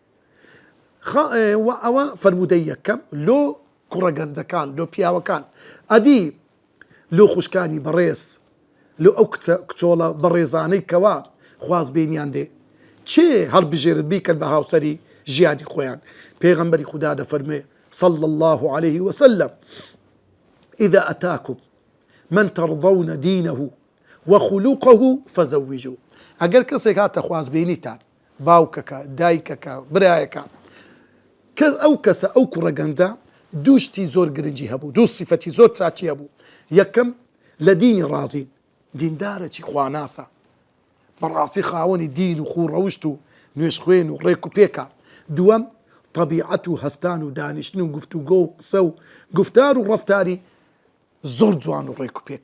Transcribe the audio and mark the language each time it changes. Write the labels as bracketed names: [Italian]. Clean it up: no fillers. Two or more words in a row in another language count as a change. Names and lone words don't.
[Central Kurdish] ئەوە فەرموودەی یەکەم لۆ کوڕە گەنجەکان لۆ پیاوەکان ئەدی لۆ خوشکانی بەڕێز لۆ ئەو کچۆڵە بەڕێزانەی کەوا خواز بینیان دێ چێ هەڵبژێرت بیکەن بە هاوسەری ژیانی خۆیان پێغەمبەری خودا دەفەرمێ [Arabic] صلى الله عليه وسلم إذا أتاكم من ترضون دينه وخلقه فزوجوه [Central Kurdish] ئەگەر کەسێک هاتە خوازبێنیتان باوکەکە دایکەکە برایەکە ئەو کەسە ئەو کوڕە گەنجە دووشتی زۆر گرنگی هەبوو دوو سیفەتی زۆر چاکی هەبوو یەکەم لە دینی ڕازین دیندارەکی خواناسە بەڕاستی خاوەنی دین و خوڕەوشت و نوێش خوێن و ڕێک و پێکە دووەم طبیعەت و هەستان و دانیشتن و گفتوگۆ و قسە و گفتار و ڕەفتاری زۆر جوان و ڕێک و پێکە